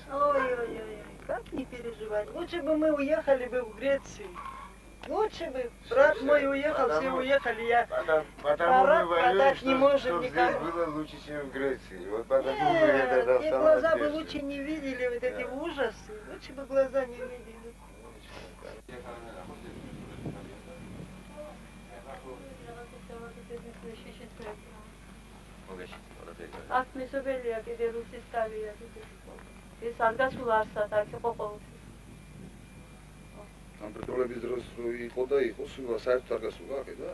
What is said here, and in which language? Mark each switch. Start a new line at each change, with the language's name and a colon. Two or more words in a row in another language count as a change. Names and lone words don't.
Russian: Ой-ой-ой, как не переживать? Лучше бы мы уехали бы в Грецию. Лучше бы. Брат мой уехал, все уехали, я продать не можем никому. Здесь было лучше, чем в Греции. Вот потому мы Нет, это и глаза бы лучше не видели вот эти ужасы. Лучше бы глаза не видели.
Georgian: აქ მეზობელია კიდე რუსის თავია კიდე. ეს არ გასულა არსად, აქ იყო ყოველთვის. ამ პრობლემის დროს იყო და იყო სულ საერთოდ არ გასულა აქ და?